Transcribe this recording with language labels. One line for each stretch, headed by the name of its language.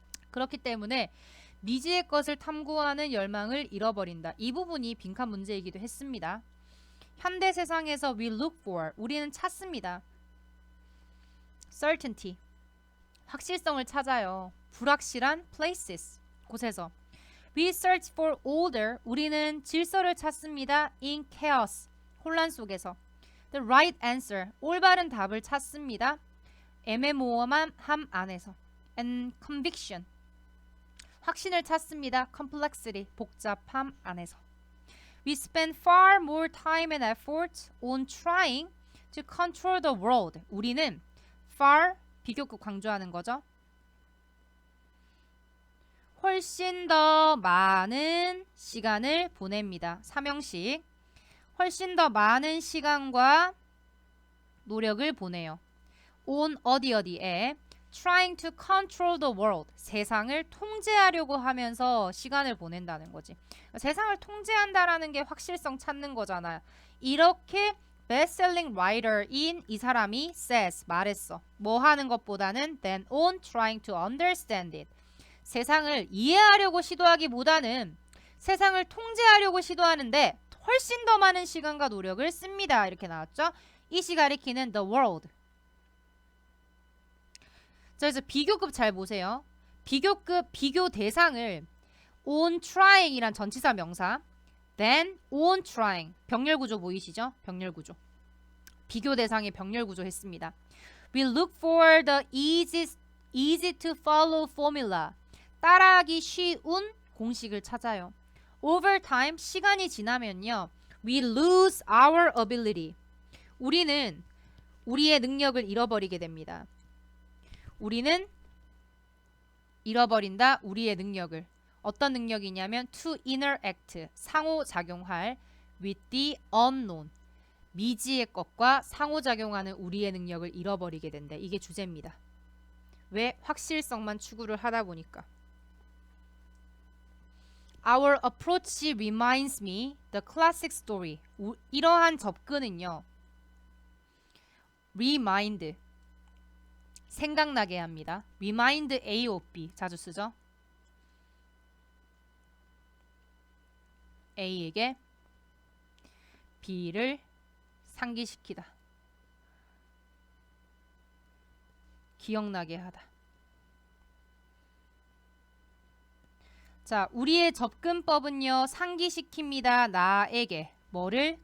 Korean: 그렇기 때문에 미지의 것을 탐구하는 열망을 잃어버린다. 이 부분이 빈칸 문제이기도 했습니다. 현대 세상에서
English: we look for,
Korean: 우리는 찾습니다.
English: certainty,
Korean: 확실성을 찾아요. 불확실한
English: places,
Korean: 곳에서.
English: we search for order,
Korean: 우리는 질서를 찾습니다.
English: in chaos,
Korean: 혼란 속에서.
English: the right answer,
Korean: 올바른 답을 찾습니다. 애매모호함 안에서.
English: and conviction,
Korean: 확신을 찾습니다.
English: complexity,
Korean: 복잡함 안에서.
English: We spend far more time and effort on trying to control the world.
Korean: 우리는 far, 비교급 강조하는 거죠. 훨씬 더 많은 시간을 보냅니다. 삼형식. 훨씬 더 많은 시간과 노력을 보내요. on 어디에
English: trying to control the world,
Korean: 세상을 통제하려고 하면서 시간을 보낸다는 거지. 세상을 통제한다라는 게 확실성 찾는 거잖아요. 이렇게
English: bestselling writer
Korean: 인 이 사람이
English: says,
Korean: 말했어. 뭐 하는 것보다는
English: than on trying to understand it.
Korean: 세상을 이해하려고 시도하기보다는 세상을 통제하려고 시도하는데 훨씬 더 많은 시간과 노력을 씁니다. 이렇게 나왔죠. 이시 가리키는 the world. 자, 그래서 비교급 잘 보세요. 비교급 비교 대상을 on trying 이란 전치사 명사,
English: then on trying,
Korean: 병렬 구조 보이시죠? 병렬 구조. 비교 대상의 병렬 구조 했습니다.
English: We look for the easy to follow formula.
Korean: 따라하기 쉬운 공식을 찾아요.
English: Over time,
Korean: 시간이 지나면요.
English: We lose our ability.
Korean: 우리는 우리의 능력을 잃어버리게 됩니다. 우리는 잃어버린다. 우리의 능력을. 어떤 능력이냐면
English: to interact,
Korean: 상호작용할
English: with the unknown,
Korean: 미지의 것과 상호작용하는 우리의 능력을 잃어버리게 된다. 이게 주제입니다. 왜? 확실성만 추구를 하다 보니까.
English: Our approach reminds me the classic story.
Korean: 이러한 접근은요. remind, 생각나게 합니다. remind A of B 자주 쓰죠. A에게 B를 상기시키다. 기억나게 하다. 자, 우리의 접근법은요. 상기시킵니다. 나에게. 뭐를?